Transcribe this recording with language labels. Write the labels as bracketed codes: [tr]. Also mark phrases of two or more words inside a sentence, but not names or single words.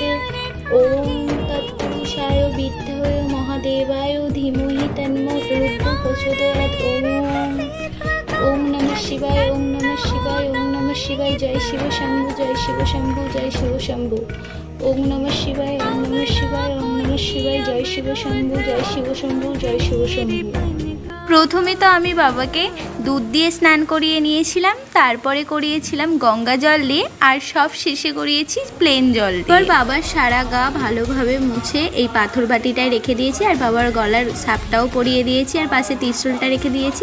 [sa] ओम तत्पुरुषाय विद्महे महादेवाय धीमहि तन्नो रुद्रो प्रचोदयात्। ओम नमः शिवाय, ओम नमः शिवाय, ओम नमः शिवाय। जय शिव शंभो, जय शिव शंभो, जय शिव शंभो। ओम नमः शिवाय, ओम नमः शिवाय, ओम नमः शिवाय। जय शिव शंभो, जय शिव शंभो, जय शिव शंभो। [bn] প্রথমে তো আমি বাবাকে দুধ দিয়ে স্নান করিয়ে নিয়েছিলাম, তারপরে করিয়েছিলাম গঙ্গা জল দিয়ে, আর সব শেষে করিয়েছি প্লেন জল দিয়ে। এবার বাবার সারা গা ভালোভাবে মুছে এই পাথর বাটিটায় রেখে দিয়েছি, আর বাবার গলার সাপটাও পরিয়ে দিয়েছি, আর পাশে ত্রিশূলটা রেখে দিয়েছি।